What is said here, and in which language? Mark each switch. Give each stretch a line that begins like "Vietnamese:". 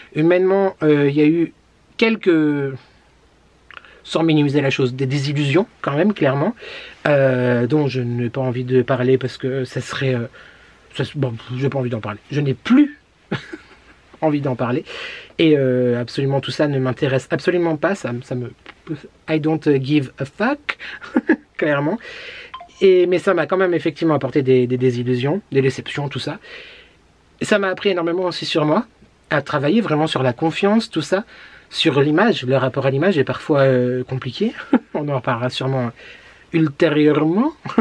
French: Humainement, il y a eu quelques, sans minimiser la chose, des désillusions quand même, clairement, dont je n'ai pas envie de parler parce que ça serait... bon, je n'ai pas envie d'en parler. Je n'ai plus envie d'en parler. Et absolument tout ça ne m'intéresse absolument pas. Ça me...
English: I don't give a fuck, clairement.
French: Mais ça m'a quand même effectivement apporté des désillusions, des déceptions, tout ça. Et ça m'a appris énormément aussi sur moi, à travailler vraiment sur la confiance, tout ça. Sur l'image, le rapport à l'image est parfois compliqué. On en reparlera sûrement ultérieurement.